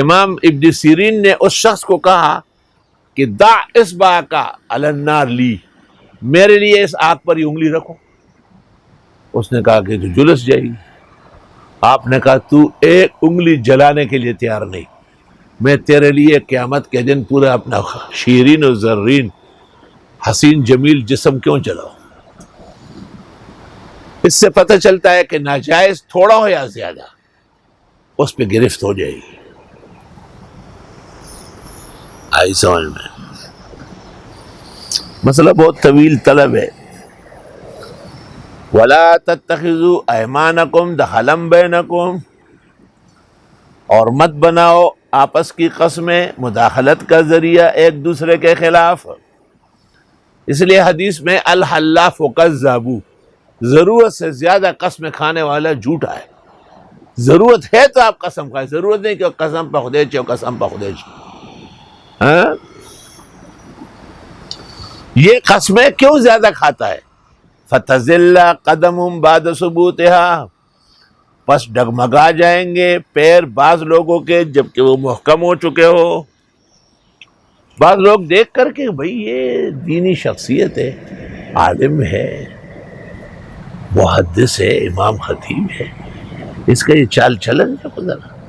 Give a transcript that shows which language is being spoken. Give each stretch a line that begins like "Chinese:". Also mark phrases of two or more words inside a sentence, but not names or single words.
Urdu: امام ابن سیرین نے اس شخص کو کہا کہ
Arabic: دع اصبعک علی النار لی،
Urdu: میرے لیے اس آگ پر یہ انگلی رکھو۔ اس نے کہا کہ تو جلس جائے گی۔ آپ نے کہا تو ایک انگلی جلانے کے لیے تیار نہیں، میں تیرے لیے قیامت کے دن پورا اپنا شیرین و زرین حسین جمیل جسم کیوں جلاؤ۔ اس سے پتہ چلتا ہے کہ ناجائز تھوڑا ہو یا زیادہ اس پہ گرفت ہو جائے گی۔ آئی سمجھ میں؟ مسئلہ بہت طویل طلب ہے۔
Arabic: وَلَا تَتَّخِذُوا أَيْمَانَكُمْ دَخَلًا بَيْنَكُمْ،
Urdu: اور مت بناؤ آپس کی قسمیں مداخلت کا ذریعہ ایک دوسرے کے خلاف۔ اس لیے حدیث میں
Arabic: الحلاف کذاب،
Urdu: ضرورت سے زیادہ قسم کھانے والا جھوٹا ہے۔ ضرورت ہے تو آپ قسم کھائیں، ضرورت نہیں کہ قسم پہ خدے چو قسم پہ خدے چو۔ ہاں، یہ قسمیں کیوں زیادہ کھاتا ہے؟
Arabic: فَتَزِلَّ قَدَمٌ بَعْدَ ثُبُوتِهَا،
Urdu: پس ڈگمگا جائیں گے پیر بعض لوگوں کے جبکہ وہ محکم ہو چکے ہو۔ بعض لوگ دیکھ کر کے بھئی یہ دینی شخصیت ہے، عالم ہے، محدث ہے، امام خطیب ہے، اس کا یہ چال چلن ہے خدا۔